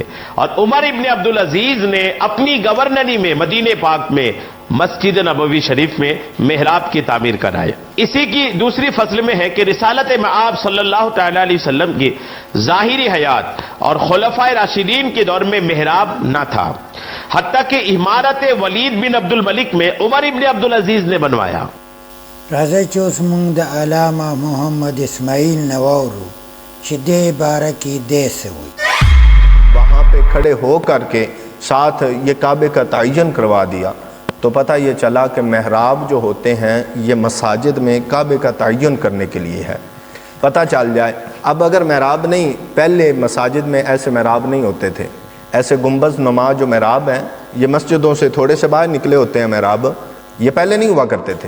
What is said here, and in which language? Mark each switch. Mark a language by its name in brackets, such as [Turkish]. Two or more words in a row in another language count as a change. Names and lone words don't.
[Urdu] اور عمر ابن عبد العزیز نے اپنی گورنری میں مدینہ پاک میں مسجد نبوی شریف میں محراب کی تعمیر کرایا. اسی کی دوسری فصل میں ہے کہ رسالت مآب [Arabic] صلی اللہ تعالی علیہ وسلم [Urdu] کی ظاہری حیات اور خلفائے راشدین کے دور میں محراب نہ تھا، حتیٰ کہ عمارت ولید بن عبد الملک میں عمر ابن عبد العزیز نے بنوایا. [Pashto] راځئ چې اوس موږ د علامه محمد اسماعیل نه واورو چې دې باره کې دې څه وایي. [Urdu] وہاں پہ کھڑے ہو کر کے ساتھ یہ کعبے کا تعین کروا دیا تو پتہ یہ چلا کہ محراب جو ہوتے ہیں یہ مساجد میں کعبے کا تعین کرنے کے لیے ہے. پتہ چل جائے اب اگر محراب نہیں، پہلے مساجد میں ایسے محراب نہیں ہوتے تھے، ایسے گنبد نما جو محراب ہیں یہ مسجدوں سے تھوڑے سے باہر نکلے ہوتے ہیں محراب، یہ پہلے نہیں ہوا کرتے تھے.